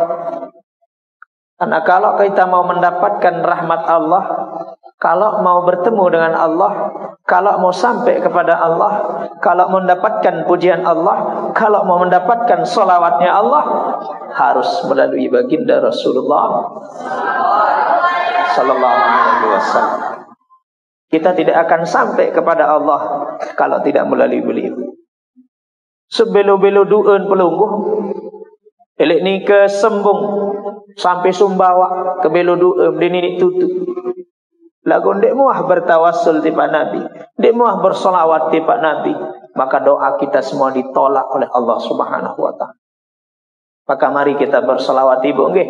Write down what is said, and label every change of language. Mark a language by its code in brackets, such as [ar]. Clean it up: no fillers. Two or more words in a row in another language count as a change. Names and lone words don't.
[id] Karena kalau kita mau mendapatkan rahmat Allah, kalau mau bertemu dengan Allah, kalau mau sampai kepada Allah, kalau mau mendapatkan pujian Allah, kalau mau mendapatkan solawatnya Allah, harus melalui baginda Rasulullah [ar] صلى الله عليه وسلم. [id] Kita tidak akan sampai kepada Allah kalau tidak melalui beliau. [sas] Sebelu-belu duun pelungguh, elek ni ke sembung sampai Sumbawa ke belu duun dini tutup. Lagu ndek muah [id] bertawassul di Pak Nabi, [sas] ndek muah [id] bersolawat di Pak Nabi, maka doa kita semua ditolak oleh Allah [ar] سبحانه وتعالى. [id] Maka mari kita bersolawat Ibu nggih.